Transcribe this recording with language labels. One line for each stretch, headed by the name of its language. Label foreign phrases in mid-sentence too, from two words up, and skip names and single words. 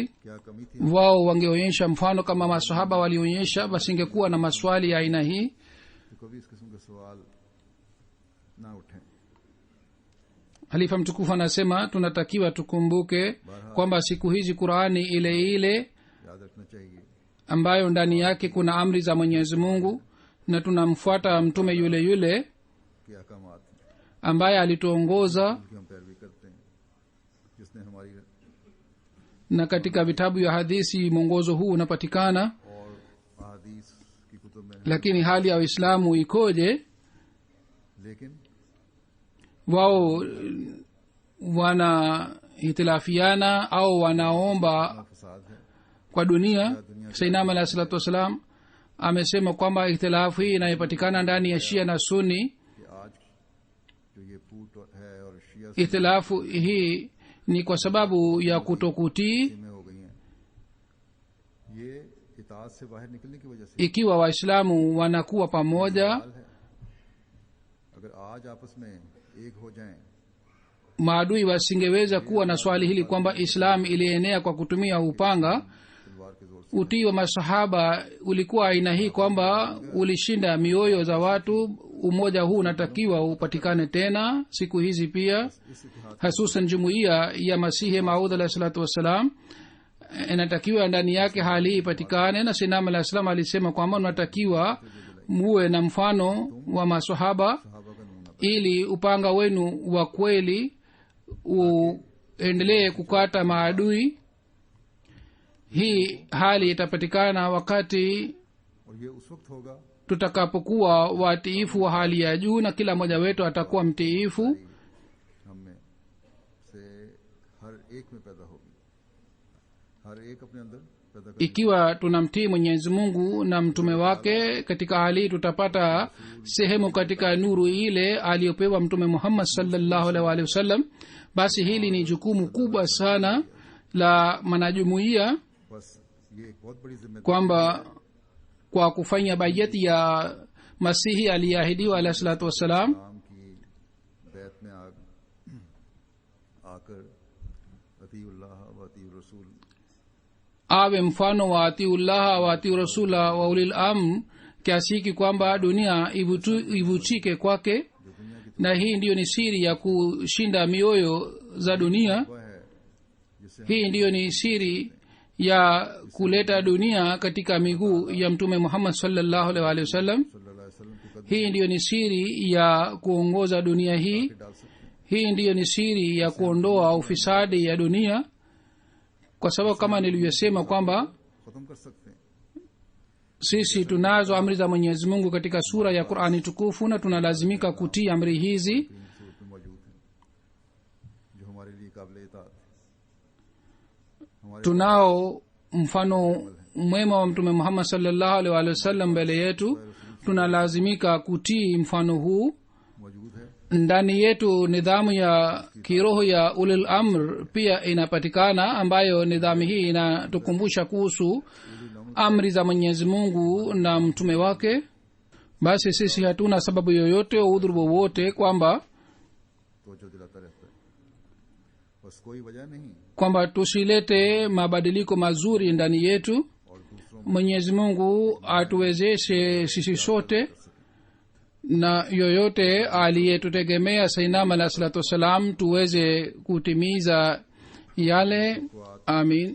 Urdu: کیا کمی تھی
Swahili: wao wangeonyesha mfano kama masahaba walionyesha, basi ingekuwa na maswali ya aina hii.
Urdu: تو کبھی اس قسم کے سوال نہ اٹھیں.
Swahili: halifa mtukufu anasema tunatakiwa tukumbuke kwamba siku hizi qurani ile ile
Urdu: یاد رکھنا چاہیے
Swahili: ambayo ndani yake kuna amri za mwenyezi mungu na tunamfuata mtume yule yule
Urdu: کہ احکامات ہیں,
Swahili: ambaye alituongoza,
Urdu: ان کی ہم پیروی کرتے ہیں، جس نے ہماری
Swahili: na katika vitabu vya hadithi mwongozo huu unapatikana.
Urdu: اور احادیث کی کتب میں ہے.
Swahili: lakini hali ya waislamu ikoje?
Urdu: लेकिन
Swahili: wao wanahitilafiana au wanaomba
Urdu: فساد ہے,
Swahili: kwa dunia. sainam
Arabic: عليه الصلاة والسلام
Swahili: amesema kwamba ihtilafu hii inayopatikana ndani ya shia na suni,
Urdu: کہ آج جو یہ پھوٹ ہے اور شیعہ
Swahili: ihtilafu hii ni kwa sababu ya kutokutii.
Urdu: میں ہو گئی ہیں، یہ اطاعت سے باہر نکلنے کی وجہ سے
Swahili: ikiwa waislamu wanakuwa pamoja,
Urdu: حال ہے۔ اگر آج آپس میں ایک ہو جائیں
Swahili: maadui wasingeweza kuwa na swali hili kwamba islam ilienea kwa kutumia upanga.
Urdu: تلوار کے زور سے,
Swahili: utii wa masahaba ulikuwa aina hii kwamba ulishinda mioyo za watu. umoja huu unatakiwa upatikane tena siku hizi pia,
Urdu: اس اتحاد
Swahili: hasusan jumuiya ya masihi maud
Arabic: عليه الصلاة والسلام
Swahili: inatakiwa ndani yake hali hii ipatikane. na sinam
Arabic: عليه السلام
Swahili: alisema kwamba unatakiwa muwe na mfano wa masahaba
Urdu: صحابہ کا نمونہ
Swahili: ili upanga wenu wa kweli uendelee kukata maadui. hii hali itapatikana wakati
Urdu: اور یہ اس وقت ہوگا
Swahili: tutakapokuwa watiifu wa hali ya juu na kila mmoja wetu atakuwa mtiifu.
Urdu: ہم میں سے ہر ایک میں پیدا ہوگی، ہر ایک اپنے اندر پیدا کر
Swahili: ikiwa tunamtii mwenyezi mungu na mtume wake, katika hali hii tutapata sehemu katika nuru ile aliyopewa mtume muhammad
Arabic: صلى الله عليه وسلم.
Swahili: basi hili ni jukumu kubwa sana la manajumuiya
Urdu: بس یہ ایک بہت بڑی ذمہ داری
Swahili: kwamba kwa kufanya bayati ya masihi aliyeahidiwa
Arabic: عليه الصلاة والسلام,
Urdu: نام کی بیعت میں آ کر
Arabic: أطيعوا الله وأطيعوا الرسول
Swahili: awe mfano wa
Arabic: أطيعوا الله وأطيعوا الرسول وأولي الأمر,
Swahili: kiasi hiki kwamba dunia ivutike kwake. na hii ndiyo ni siri ya kushinda mioyo za dunia.
Urdu: وہ ہے جس سے
Swahili: hii ndiyo ni siri ya kuleta dunia katika miguu ya mtume muhammad
Arabic: صلى الله عليه وسلم. صلى الله عليه وسلم
Urdu: کی قدم
Swahili: hii ndiyo ni siri ya kuongoza dunia hii.
Urdu: ڈال سکتے ہیں.
Swahili: hii ndiyo ni siri ya kuondoa ufisadi ya dunia, kwa sababu kama nilivyosema kwamba
Urdu: ختم کر سکتے ہیں.
Swahili: sisi tunazo amri za mwenyezi mungu katika sura ya qurani tukufu na tunalazimika kutii amri hizi.
Urdu: تین صورت میں موجود ہیں جو ہمارے لیے قابل اطاعت ہے.
Swahili: tunao mfano mwema wa mtume muhammad
Arabic: صلى الله عليه وسلم
Swahili: mbele yetu tunalazimika kutii mfano huu
Urdu: موجود ہے
Swahili: ndani yetu nidhamu ya kiroho ya
Arabic: أولي الأمر
Swahili: pia inapatikana ambayo nidhamu hii inatukumbusha kuhusu amri za mwenyezi mungu na mtume wake basi sisi hatuna sababu yoyote udhuru wowote kwamba
Urdu: تو جو دلاتا رہتا ہے بس کوئی وجہ نہیں
Swahili: kwamba tusilete mabadiliko mazuri ndani yetu
Urdu: اور دوسروں
Swahili: mwenyezi mungu atuwezeshe sisi sote na yoyote aliyetutegemea sainam
Arabic: عليه الصلاة والسلام
Swahili: tuweze kutimiza yale amin